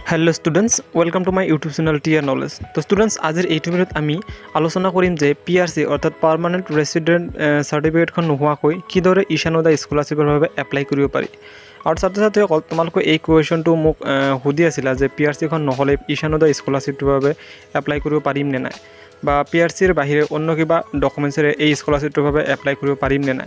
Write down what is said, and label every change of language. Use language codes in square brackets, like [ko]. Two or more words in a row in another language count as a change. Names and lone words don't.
[en] Hello students welcome to my YouTube channel TR Knowledge. [as] তো ষ্টুডেণ্টছ আজিৰ এই ভিডিওত আমি আলোচনা কৰিম যে পিআরসি অর্থাৎ [en] permanent resident certificateখন [as] নোহোৱাকৈ কিদৰে ঈশানোদয় স্কলাৰশ্বিপৰ বাবে এপ্লাই কৰিব পাৰি। আৰু ছাত্ৰ-ছাত্ৰীসকল তোমালোকে এই কুৱেশ্যনটো মোক সুধি আছিলা যে পিআরসিখন নহ'লে ঈশানোদয় স্কলাৰশ্বিপৰ বাবে এপ্লাই কৰিব পাৰিম নে নাই, বা পিআরসিৰ বাহিৰে অন্য কিবা ডকুমেণ্টছেৰে এই স্কলাৰশ্বিপৰ বাবে এপ্লাই কৰিব পাৰিম নে নাই।